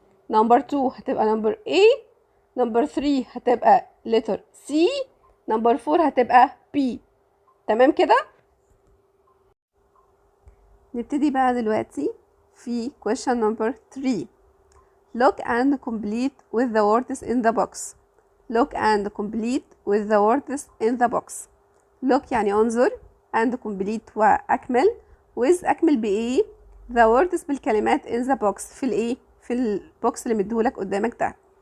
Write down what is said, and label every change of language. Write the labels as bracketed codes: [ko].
[ar] نمبر 2 هتبقى نمبر A. نمبر 3 هتبقى letter C. نمبر 4 هتبقى B. تمام كده. نبتدي بقى دلوقتي في [en] question number 3. look and complete with the words in the box. look and complete with the words in the box. look [ar] يعني انظر [en] and complete [ar] واكمل [en] with [ar] اكمل بايه؟ [en] the words [ar] بالكلمات [en] in the box [ar] في الايه؟ في البوكس اللي مديهولك قدامك ده.